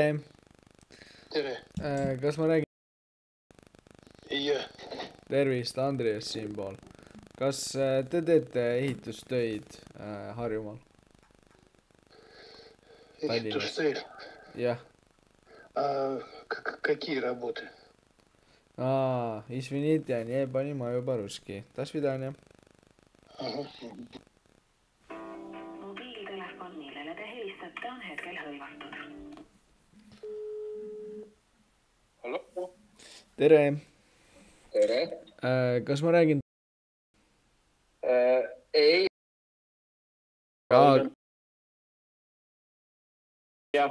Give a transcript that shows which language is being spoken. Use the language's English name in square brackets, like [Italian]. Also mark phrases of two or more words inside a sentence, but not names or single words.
[Estonian] Tere. Kas ma räägin? Jah. Tervist, Andreas siinpool. Kas te teete ehitustöid Harjumaal? Ehitustöid? Jah. [Russian] Какие работы? Извините, не понимаю по-русски. До свидания. [Estonian] Mobiiltelefon, millele te helistate, on hetkel hõivatud. Hallo? Tere. Tere. Kas ma räägin? Ei. Jah.